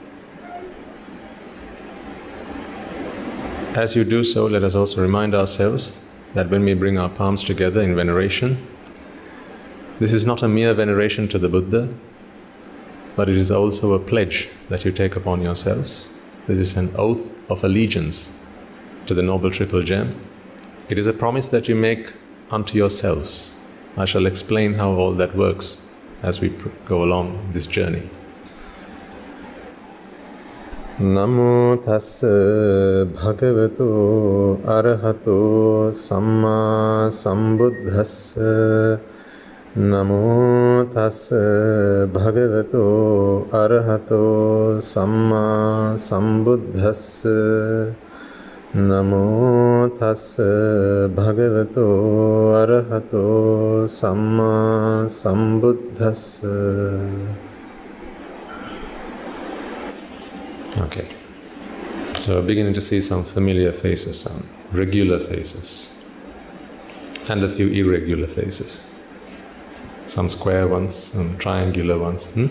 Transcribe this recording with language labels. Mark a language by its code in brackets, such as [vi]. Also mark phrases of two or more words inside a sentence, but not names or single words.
[en] As you do so, let us also remind ourselves that when we bring our palms together in veneration, this is not a mere veneration to the Buddha, but it is also a pledge that you take upon yourselves. This is an oath of allegiance to the Noble Triple Gem. It is a promise that you make unto yourselves. I shall explain how all that works as we go along this journey. [pi] Namo tassa bhagavato arahato samma sambuddhassa. Namo tassa bhagavato arahato samma sambuddhassa. Namo tassa bhagavato arahato samma sambuddhassa. [en] Okay, so we're beginning to see some familiar faces, some regular faces, and a few irregular faces. Some square ones, some triangular ones.